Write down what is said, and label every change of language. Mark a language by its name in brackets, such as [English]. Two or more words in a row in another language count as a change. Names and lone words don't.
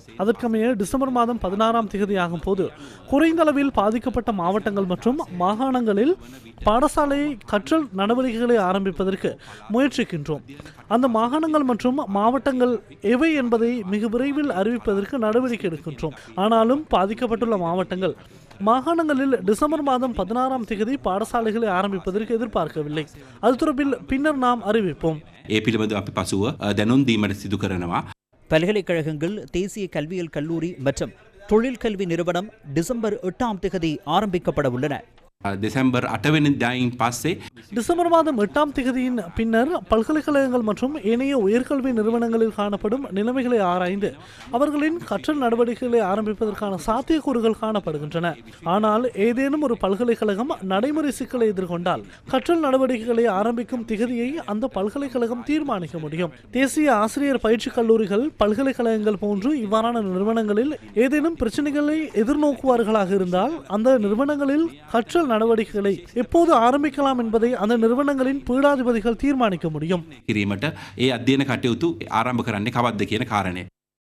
[Tamil] அதற்கமைய டிசம்பர் மாதம் 16ஆம் தேதி ஆகும் போது குறைந்த அளவில் பாதிக்கப்பட்ட மாவட்டங்கள் மற்றும் மாகாண பாடசாலை கற்றல் நடவடிக்கைகளை ஆரம்பிப்பதற்கு முயற்சிக்கின்றோம். அந்த மாகாணங்கள் மற்றும் மாவட்டங்கள் எவை என்பதை மிக விரைவில் அறிவிப்பதற்கு நடவடிக்கை எடுக்கின்றோம். ஆனாலும் பாதிக்கப்பட்டுள்ள மாவட்டங்கள் மாகாணங்களில் டிசம்பர் மாதம் 16ஆம் தேதி பாடசாலைகளை ஆரம்பிப்பதற்கு எதிர்பார்க்கவில்லை. அது தொடர்பில் பின்னர் நாம் அறிவிப்போம். [Sinhala] ඒ පිළිබඳව අපි පසුව දැනුම් දීමට සිදු කරනවා. [Tamil] பல்கலைக்கழகங்கள், தேசிய கல்வியியல் கல்லூரி மற்றும் தொழில் கல்வி நிறுவனம் டிசம்பர் 8ஆம் தேதி ஆரம்பிக்கப்பட உள்ளன. [Sinhala] දෙසැම්බර් 8 වෙනිදායින් පස්සේ [Tamil] டிசம்பர் மாதம் 8ஆம் தேதியின் பின்னர் பல்கலைக்கழகங்கள் மற்றும் ஏனைய உயர்கல்வி நிறுவனங்களில் காணப்படும் நிலைமைகளை ஆராய்ந்து அவர்களின் கற்றல் நடவடிக்கைகளை ஆரம்பிப்பதற்கான சாத்தியக்கூறுகள் காணப்படுகின்றன. ஆனால் ஏதேனும் ஒரு பல்கலைக்கழகம் நடைமுறை சிக்கலை எதிர்கொண்டால் கற்றல் நடவடிக்கைகளை ஆரம்பிக்கும் திகதியை அந்த பல்கலைக்கழகம் தீர்மானிக்க முடியும். தேசிய ஆசிரியர் பயிற்சி கல்லூரிகள், பல்கலைக்கழகங்கள் போன்று இவ்வாறான நிறுவனங்களில் ஏதேனும் பிரச்சனைகளை எதிர்நோக்குவார்களாக இருந்தால் அந்த நிறுவனங்களில் கற்றல் நடவடிக்கைகளை எப்போது ஆரம்பிக்கலாம் என்பதை அந்த நிறுவனங்களின் பீடாதிபதிகள் தீர்மானிக்க முடியும். [Sinhala] කිරීමට ඒ අධ්‍යයන කටයුතු ආරම්භ කරන්නේ කවද්ද කියන කාරණය